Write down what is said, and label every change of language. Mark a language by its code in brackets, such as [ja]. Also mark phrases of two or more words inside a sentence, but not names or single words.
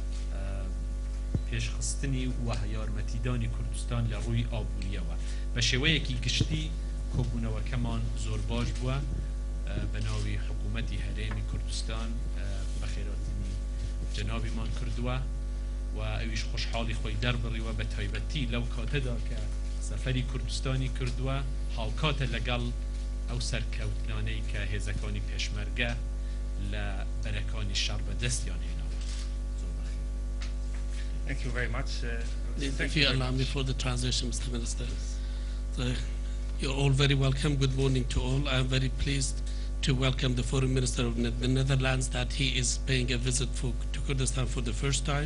[ckb] پێشخستنی و یارمەتیدانی کوردستان لە ڕووی ئابووریەوە بە شێوەیەکی گشتی کۆبوونەوەکەمان زۆر باش بووە بەناوی حکوومەتی هەرێمی کوردستان بەخێراتنی جەنابیمان کردووە و ئەویش خۆشحاڵی خۆی دەربڕیوە بە تایبەتی لەو کاتەدا کە سەفەری کوردستانی کردووە هاوکاتە لەگەڵ ئەو سەرکەوتنانەی کە هێزەکانی پێشمەرگە لە بەرەکانی شەڕ بەدەستیان هێناوە. [en] Thank you very much. If you allow me for the translation, Mr. Minister. So, you're all very welcome. Good morning to all. I am very pleased to welcome the Foreign Minister of the Netherlands that he is paying a visit to Kurdistan for the first time.